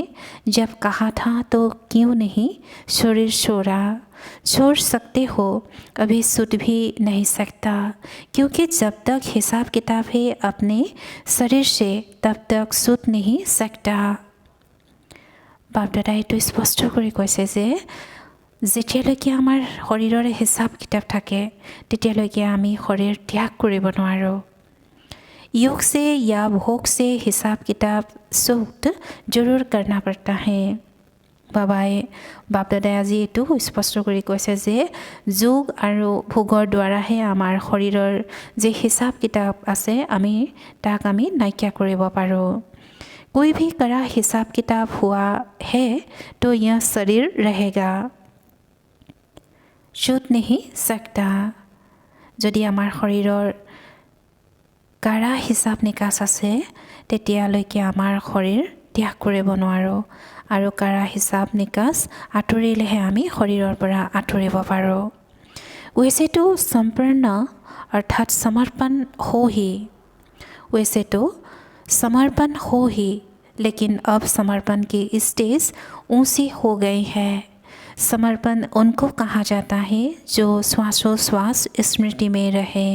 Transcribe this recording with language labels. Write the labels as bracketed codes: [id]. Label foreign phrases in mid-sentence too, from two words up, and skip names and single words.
[hi] जब कहा था तो क्यों नहीं शरीर छोड़ सकते हो? कभी छूट भी नहीं सकता, क्योंकि जब तक हिसाब किताब है अपने शरीर से तब तक छूट नहीं सकता। [as] बाप दादाই এইটো স্পষ্ট কৰি কৈছে যে যেতিয়ালৈকে আমাৰ শৰীৰৰে হিচাপ কিতাপ থাকে তেতিয়ালৈকে আমি শৰীৰ ত্যাগ কৰিব নোৱাৰোঁ। [hi] योग से या भोग से हिसाब किताब सूक्त जरूर करना पड़ता है। [as] बाबाই बाप दादाই আজি এইটো স্পষ্ট কৰি কৈছে যে যোগ আৰু ভোগৰ দ্বাৰাহে আমাৰ শৰীৰৰ যে হিচাপ কিতাপ আছে তাক আমি নাইকিয়া কৰিব পাৰোঁ। [hi] कोई भी कड़ा हिसाब किताब हुआ है तो यह शरीर रहेगा, छूट नहीं सकता। [as] যদি আমাৰ শৰীৰৰ কাৰা হিচাপ নিকাচ আছে তেতিয়ালৈকে আমাৰ শৰীৰ ত্যাগ কৰিব নোৱাৰোঁ, আৰু কাৰা হিচাপ নিকাচ আঁতৰিলেহে আমি শৰীৰৰ পৰা আঁতৰিব পাৰোঁ। [hi] वैसे तो संपूर्ण अर्थात समर्पण हो ही, वैसे तो समर्पण हो ही, लेकिन अब समर्पण की स्टेज ऊंची हो गई है। समर्पण उनको कहा जाता है जो श्वासोश्वास स्मृति में रहे।